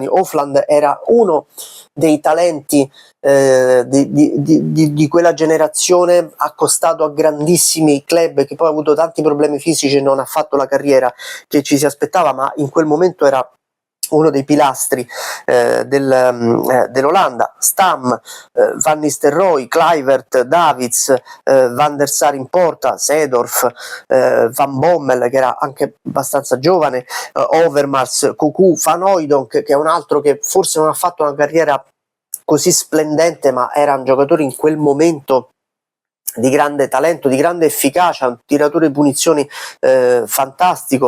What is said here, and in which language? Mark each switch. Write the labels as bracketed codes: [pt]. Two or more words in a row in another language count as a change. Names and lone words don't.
[it] Hofland era uno dei talenti di quella generazione, accostato a grandissimi club, che poi ha avuto tanti problemi fisici e non ha fatto la carriera che ci si aspettava, ma in quel momento era uno dei pilastri dell'Olanda. Stam, Van Nistelrooy, Kluivert, Davids, Van der Sar in porta, Seedorf, Van Bommel, che era anche abbastanza giovane, Overmars, Cocu, Van Hooijdonk, che è un altro che forse non ha fatto una carriera così splendente, ma era un giocatore in quel momento di grande talento, di grande efficacia, un tiratore di punizioni fantastico.